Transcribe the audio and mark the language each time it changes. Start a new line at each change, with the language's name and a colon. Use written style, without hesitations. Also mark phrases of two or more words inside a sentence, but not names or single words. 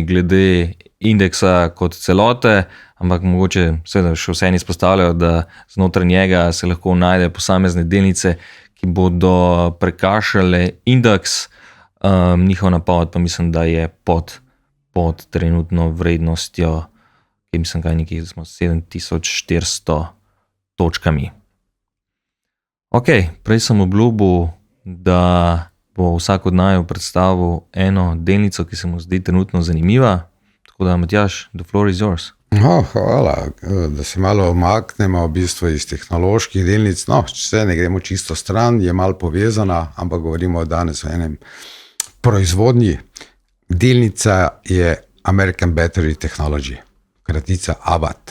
Slovenian: glede indeksa kot celote, ampak mogoče seveda še vseeno izpostavljajo, da znotraj njega se lahko najde posamezne delnice, ki bodo prekašale indeks, njihov napoved pa mislim, da je pod pod trenutno vrednostjo, ki mislim, kaj nekje smo 7400 točkami. Ok, prej sem obljubil, da bo vsak od naju predstavil eno delnico, ki se mu zdi trenutno zanimiva. Tako da, Matjaž,
English: the floor is yours.
Slovenian: Hvala, da se malo omaknemo v bistvu iz tehnoloških delnic. No, če ne gremo čisto stran, je malo povezana, ampak govorimo danes o enem proizvodnji. Delnica je American Battery Technology, kratica ABAT.